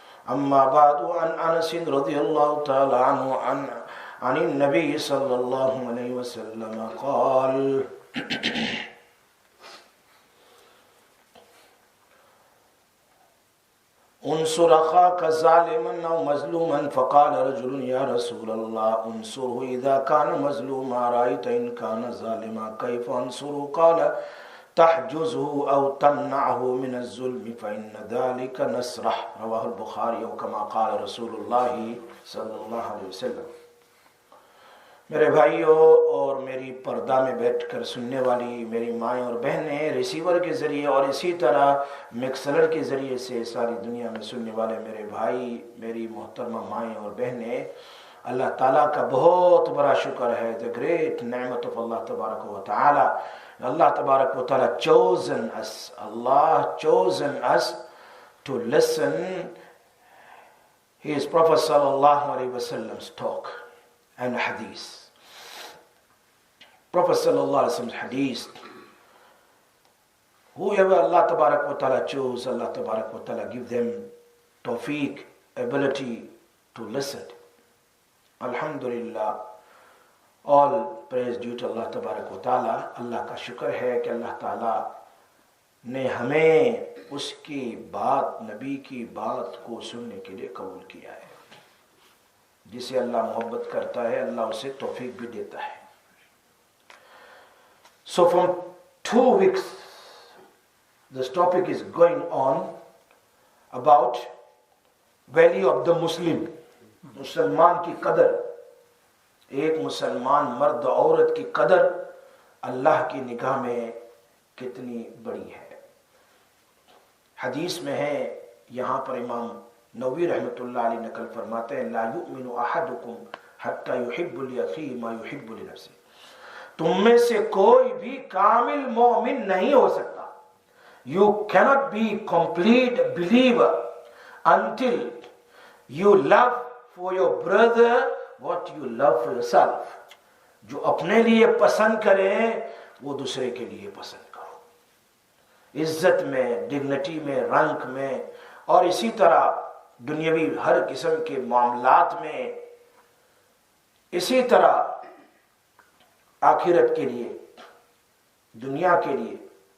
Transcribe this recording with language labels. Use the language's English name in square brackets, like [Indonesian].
[Arabic] أما بعد، عن أنس رضي الله تعالى عنه عن النبي صلى الله عليه وسلم قال: انصر اخاك ظالما او مظلوما فقال رجل يا رسول الله انصره اذا كان مظلوما رايت ان كان ظالما كيف انصره؟ قال تحجزه او تمنعه من الظلم فان ذلك نصره. رواه البخاری او كما قال رسول اللہ صلی اللہ علیہ وسلم. [Urdu] میرے بھائیوں اور میری پردہ میں بیٹھ کر سننے والی میری مائیں اور بہنیں، ریسیور کے ذریعے اور اسی طرح مکسلر کے ذریعے سے ساری دنیا میں سننے والے میرے بھائی، میری محترمہ مائیں اور بہنیں، اللہ تعالیٰ کا بہت بڑا شکر ہے. [English] the great نعمت of Allah تبارک و تعالی. اللہ تبارک و تعالی chosen us. Allah chosen us to listen His Prophet sallallahu alaihi wasallam's talk and hadith. Prophet sallallahu alaihi wasallam's hadith. Whoever Allah tabarak wa ta'ala chose, Allah tabarak wa ta'ala give them tawfiq, ability to listen. Alhamdulillah, all praise due to Allah tabarak wa ta'ala. [Urdu] اللہ کا شکر ہے کہ اللہ تعالیٰ نے ہمیں اس کی بات، نبی کی بات کو سننے کے لیے قبول کیا ہے. جسے اللہ محبت کرتا ہے اللہ اسے توفیق بھی دیتا ہے. [English] So from 2 weeks this topic is going on about value of the Muslim. [Urdu] مسلمان کی قدر، ایک مسلمان مرد عورت کی قدر اللہ کی نگاہ میں کتنی بڑی ہے. حدیث میں ہے، یہاں پر امام نووی رحمۃ اللہ علیہ نقل فرماتے ہیں: [Arabic] لا یؤمن احدکم حتی یحب لاخیہ ما یحب لنفسہ. [Urdu] تم میں سے کوئی بھی کامل مومن نہیں ہو سکتا. [English] You cannot be complete believer until you love for your brother what you love for yourself. [Urdu] جو اپنے لیے پسند کرے وہ دوسرے کے لیے پسند کرو. عزت میں، ڈگنیٹی میں، رنک میں، اور اسی طرح دنیاوی ہر قسم کے معاملات میں، اسی طرح آخرت کے لیے، دنیا کے لیے.